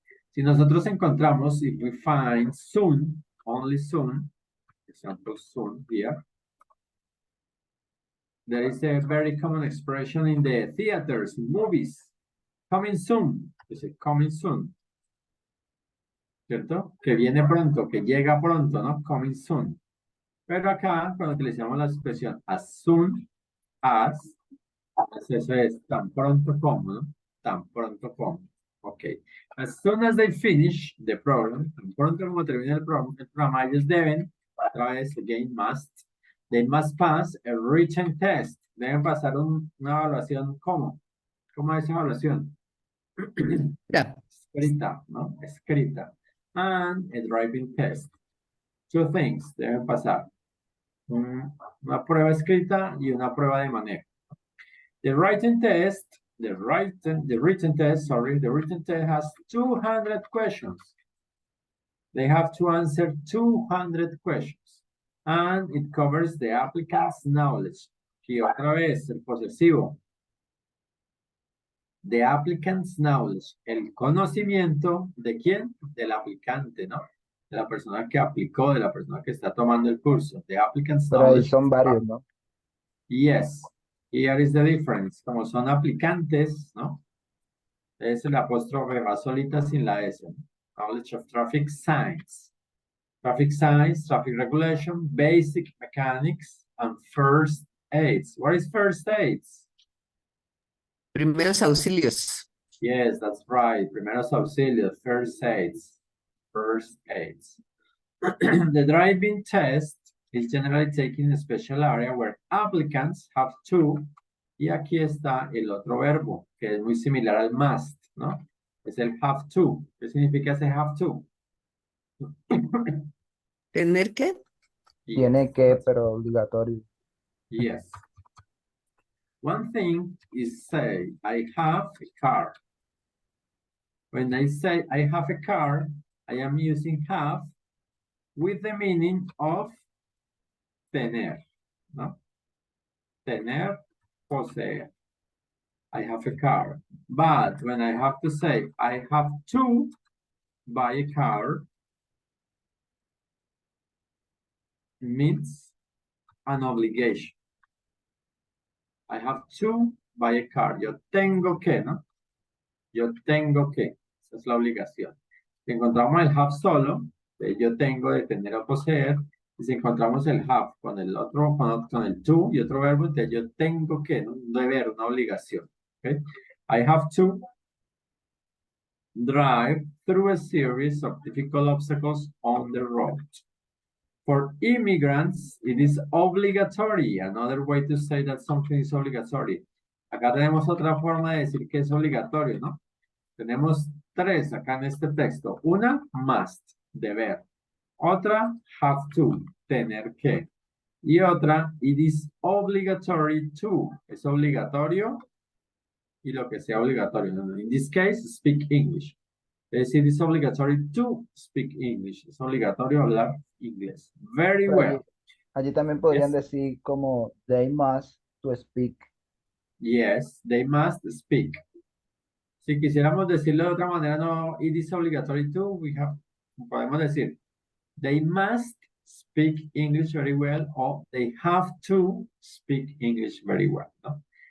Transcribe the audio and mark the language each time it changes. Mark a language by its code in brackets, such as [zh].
[es] Si nosotros encontramos, [en] if we find soon, only soon, example soon here, there is a very common expression in the theaters, in movies. Coming soon. Dice coming soon. [es] ¿Cierto? Que viene pronto, que llega pronto, ¿no? [en] Coming soon. [es] Pero acá, cuando utilizamos la expresión [en] as soon as, [es] pues eso es tan pronto como, ¿no? Tan pronto como. [en] Ok. As soon as they finish the program, [es] tan pronto como termina el programa, ellos deben, otra vez, [en] again, must, they must pass a written test. [es] Deben pasar una evaluación, ¿cómo? ¿Cómo es evaluación? ya, Escrita, ¿no? Escrita. [en] And a driving test. Two things [es] deben pasar. Una prueba escrita y una prueba de manejo. [en] The written test has 200 questions. They have to answer 200 questions. And it covers the applicant's knowledge. [es] Y otra vez, el posesivo. [en] The applicant's knowledge. [es] El conocimiento de quién? Del aplicante, ¿no? De la persona que aplicó, de la persona que está tomando el curso. [en] The applicant's [es] Pero ahí [en] knowledge. [es] son varios, ¿no? [en] Yes. Here is the difference. [es] Como son aplicantes, ¿no? Es el apóstrofe va solita sin la S. [en] Knowledge of traffic signs. Traffic signs, traffic regulation, basic mechanics, and first aids. What is first aids? [es] primeros auxilios. [en] Yes, that's right. [es] Primeros auxilios, [en] first aids. First aids. The driving test is generally taken in a special area where applicants have to, [es] y aquí está el otro verbo, que es muy similar al must, ¿no? Es el [en] have to. [es] ¿Qué significa ese [en] have to? [es] ¿Tener que? Tiene que, pero obligatorio. [en] Yes. One thing is say, I have a car. When I say I have a car, I am using have with the meaning of tener, ¿no? [es] Tener, poseer. [en] I have a car. But when I have to say I have to buy a car, means an obligation. I have to buy a car. [es] Yo tengo que, ¿no? Yo tengo que. Esa es la obligación. Si encontramos el have solo, de yo tengo, de tener o poseer, y si encontramos el have con el otro, con el to y otro verbo, entonces yo tengo que, ¿no? Un deber, una obligación. [en] Okay? I have to drive through a series of difficult obstacles on the road. For immigrants, it is obligatory. Another way to say that something is obligatory. [es] Acá tenemos otra forma de decir que es obligatorio, ¿no? Tenemos tres acá en este texto. Una, must, deber. Otra, have to, tener que. Y otra, [en] it is obligatory to, [es] es obligatorio y lo que sea obligatorio. [en] No, in this case, speak English. [es] Es decir, [en] it's obligatory to speak English. [es] Es obligatorio hablar inglés. [en] Very [es] Pero [en] well. [es] allí también podrían [en] Yes. [es] decir como [en] they must to speak. Yes, they must speak. [es] Si quisiéramos decirlo de otra manera, [en] no, it is obligatory to, [es] podemos decir, [en] they must speak English very well o they have to speak English very well, ¿no?